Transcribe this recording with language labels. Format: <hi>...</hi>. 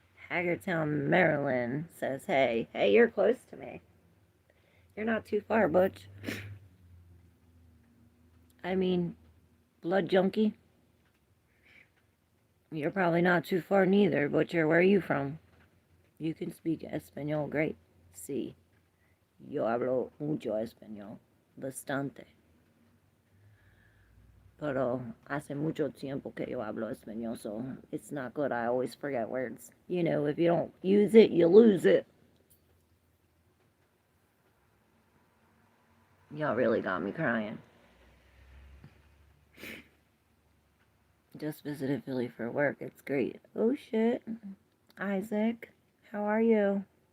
<en>Hagertown, Maryland says, hey. Hey, you're close to me. You're not too far, Butch. I mean, blood junkie. You're probably not too far neither, Butcher. Where are you from? You can speak Espanol great.</en> <es>Sí. Yo hablo mucho español. Bastante. Pero hace mucho tiempo que yo hablo español, so it's not good.</es> <en>I always forget words. You know, if you don't use it, you lose it. Y'all really got me crying. Just visited Philly for work. It's great. Oh, shit. Isaac, how are you?</en>